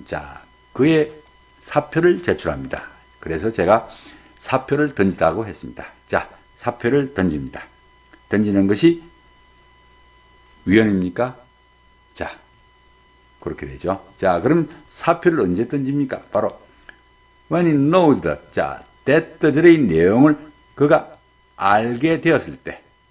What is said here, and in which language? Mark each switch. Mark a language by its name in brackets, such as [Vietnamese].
[Korean] 자, 그의 사표를 제출합니다. 그래서 제가 사표를 던지다고 했습니다. 자, 사표를 던집니다. 던지는 것이 위헌입니까? 자, 그렇게 되죠. 자, 그럼 사표를 언제 던집니까? [English] 바로 when he knows that. [Korean] 자, 대떠절의 내용을 그가 알게 되었을 때.